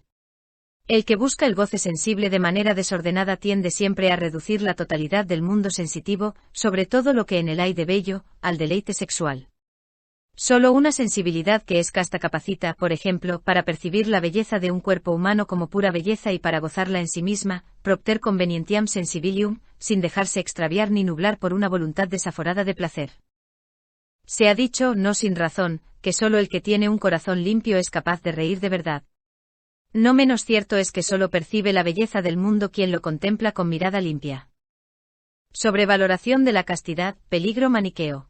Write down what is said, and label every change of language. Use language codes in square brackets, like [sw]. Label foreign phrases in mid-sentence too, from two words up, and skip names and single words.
[es] El que busca el goce sensible de manera desordenada tiende siempre a reducir la totalidad del mundo sensitivo, sobre todo lo que en él hay de bello, al deleite sexual. Solo una sensibilidad que es casta capacita, por ejemplo, para percibir la belleza de un cuerpo humano como pura belleza y para gozarla en sí misma, [la] propter convenientiam sensibilium, [es] sin dejarse extraviar ni nublar por una voluntad desaforada de placer. Se ha dicho, no sin razón, que solo el que tiene un corazón limpio es capaz de reír de verdad. No menos cierto es que solo percibe la belleza del mundo quien lo contempla con mirada limpia. Sobrevaloración de la castidad, peligro maniqueo.